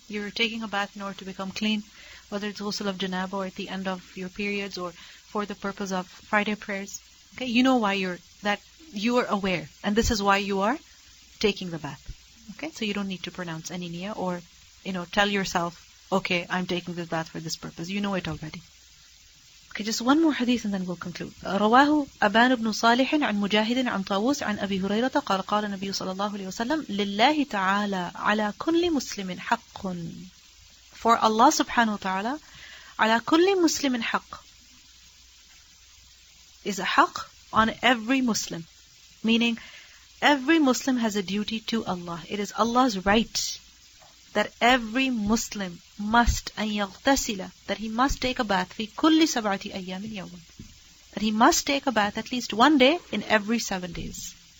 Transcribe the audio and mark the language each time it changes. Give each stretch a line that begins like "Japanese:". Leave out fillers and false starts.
English: You're taking a bath in order to become clean, whether it's ghusl of janaba or at the end of your periods or for the purpose of Friday prayers. Okay, you know why you are aware, and this is why you are taking the bath. Okay, so you don't need to pronounce any niyyah or, tell yourself, okay, I'm taking this bath for this purpose. You know it already. Okay, just one more hadith and then we'll conclude.
Arabic: رواه أبان بن صالح عن مجاهد عن طاووس عن أبي هريرة قال قال النبي صلى الله عليه وسلم لله تعالى على كل مسلم حق.
English: For Allah subhanahu wa ta'ala,
Arabic: على كل مسلم حق
English: is a haqq on every Muslim. Meaning, every Muslim has a duty to Allah. It is Allah's right that every Muslim must
Arabic: أن يغتسل,
English: that he must take a bath
Arabic: في كل سبعة أيام يوما,
English: that he must take a bath at least one day in every 7 days.